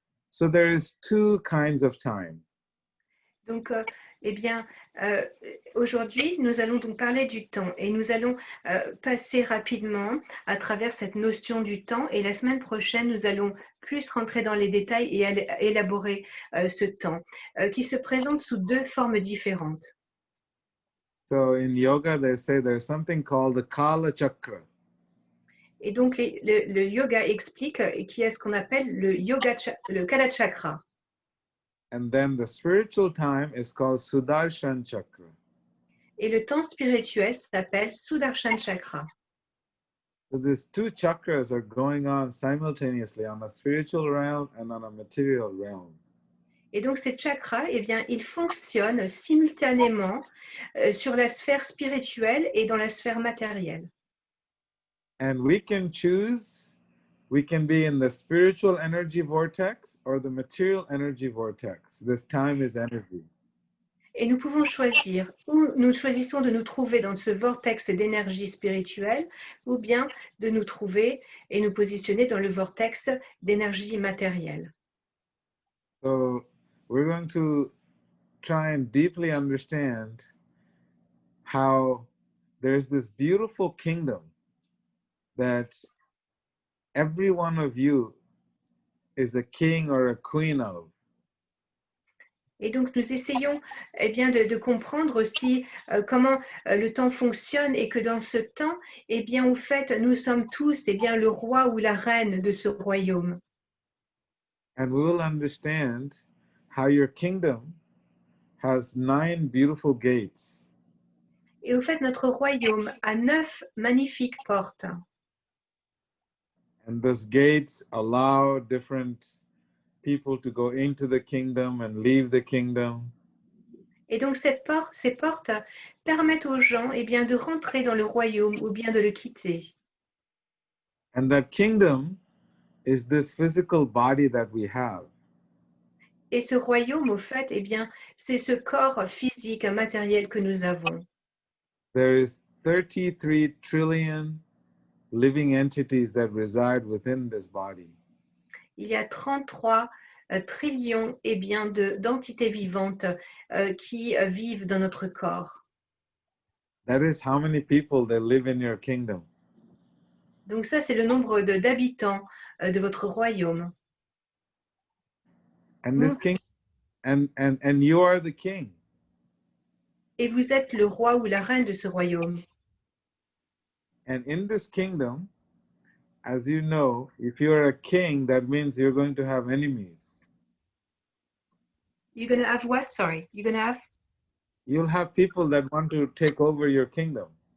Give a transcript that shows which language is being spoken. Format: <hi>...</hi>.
<en>So there is two kinds of time.</en> <fr>Donc, eh bien, aujourd'hui, nous allons donc parler du temps et nous allons passer rapidement à travers cette notion du temps, et la semaine prochaine, nous allons plus rentrer dans les détails et élaborer ce temps qui se présente sous deux formes différentes.</fr> <en>So in yoga, they say there's something called the Kala Chakra.</en> <fr>Et donc, le yoga explique qu'il y a ce qu'on appelle le Kala Chakra.</fr> <en>And then the spiritual time is called Sudarshan Chakra.</en> <fr>Et le temps spirituel s'appelle Sudarshan Chakra.</fr> <en>So these two chakras are going on simultaneously on a spiritual realm and on a material realm.</en> <fr>Et donc, ces chakras, eh bien, ils fonctionnent simultanément sur la sphère spirituelle et dans la sphère matérielle.</fr> <en>And we can choose, we can be in the spiritual energy vortex or the material energy vortex. This time is energy.</en> <fr>Et nous pouvons choisir, ou nous choisissons de nous trouver dans ce vortex d'énergie spirituelle, ou bien de nous trouver et nous positionner dans le vortex d'énergie matérielle.</fr> <en>So we're going to try and deeply understand how there's this beautiful kingdom that every one of you is a king or a queen of.</en> <fr>Et donc, nous essayons eh bien, de comprendre aussi comment le temps fonctionne, et que dans ce temps, eh bien, au fait, nous sommes tous eh bien, le roi ou la reine de ce royaume.</fr> <en>And we will understand how your kingdom has 9 beautiful gates.</en> <fr>Et au fait, notre royaume a 9 magnifiques portes.</fr> <en>And those gates allow different people to go into the kingdom and leave the kingdom.</en> <fr>Et donc, ces portes permettent aux gens eh bien, de rentrer dans le royaume ou bien de le quitter.</fr> <en>And that kingdom is this physical body that we have.</en> <fr>Et ce royaume, au fait, eh bien, c'est ce corps physique, matériel que nous avons.</fr> <en>There is 33 trillion living entities that reside within this body.</en> <fr>Il y a 33 trillions eh bien, d'entités vivantes qui vivent dans notre corps.</fr> <en>That is how many people that live in your kingdom.</en> <fr>Donc ça, c'est le nombre d'habitants de votre royaume.</fr> <en>And this king, and you are the king.</en> <fr>Et vous êtes le roi ou la reine de ce royaume.</fr> <en>And in this kingdom, as you know, if you are a king, that means you're going to have enemies. You're going to have what? Sorry. You're going to have? You'll have people that want to take over your kingdom.</en>